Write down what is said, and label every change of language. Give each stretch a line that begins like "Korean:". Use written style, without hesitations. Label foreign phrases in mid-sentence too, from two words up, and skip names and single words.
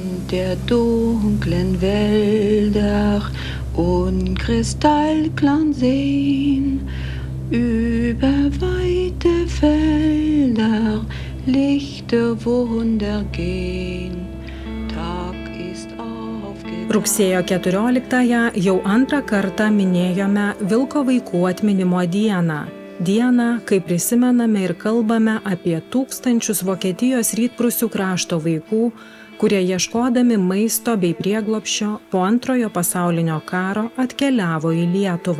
German: der dunklen Wälder und kristallklaren Seen, über weite Felder, lichte Wunder gehen. Tag ist aufgegangen.
Lithuanian: Rugsėjo 14-ąją jau antrą kartą minėjome Vilko vaikų atminimo dieną. Dieną, kai prisimename ir kalbame apie tūkstančius Vokietijos rytprūsių krašto vaikų, kurie ieškodami maisto bei prieglobsčio po Antrojo pasaulinio karo atkeliavo į Lietuvą.